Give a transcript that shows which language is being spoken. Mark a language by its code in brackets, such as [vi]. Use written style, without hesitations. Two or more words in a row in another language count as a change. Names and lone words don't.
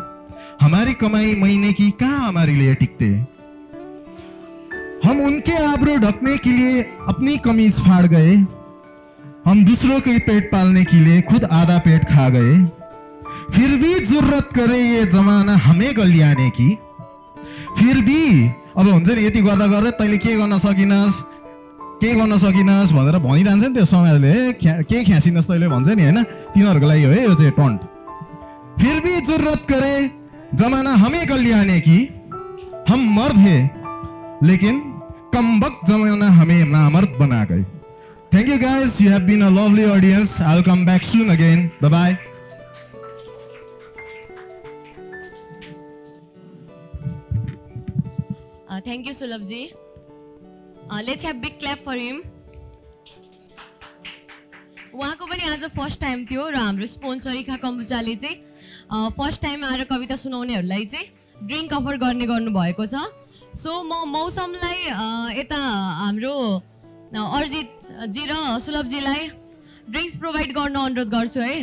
[hi] हमारी कमाई महीने की कहाँ हमारे लिए टिकते हैं। हम उनके आबरू ढकने के लिए अपनी कमीज फाड़ गए, हम दूसरों के पेट पालने के लिए खुद आधा पेट खा गए। फिर भी जरूरत करे ये जमाना हमें गलियाने की, [ne] फिर भी अब हुन्छ नि यति गर्दा गर्दा तैँले के गर्न सकिनस् भनेर भनिरहन्छ नि त्यो समाजले, के ख्यासिनस् तैँले भन्छ नि होइन, तिनीहरूको लागि हो है यो चाहिँ टन्ट। [hi] फिर भी जरूरत करे जमाना हमें गलियाने की, हम मर्द है लेकिन कमबख्त जमाना हमें नामर्द बना गए। [en] Thank you guys, you have been a lovely audience. I'll come back soon again. Bye bye. Thank you, Sulabhji. Let's have big clap for him. [ne] उहाँको पनि आज [en] first time [ne] थियो र हाम्रो स्पोन्सर इखा कम्बुचाले चाहिँ [en] first time [ne] आएर कविता सुनाउनेहरूलाई चाहिँ [en] drink offer [ne] गर्नुभएको छ। सो म मौसमलाई यता हाम्रो अर्जितजी र सुलभजीलाई [en] drinks provide [ne] गर्न अनुरोध गर्छु है।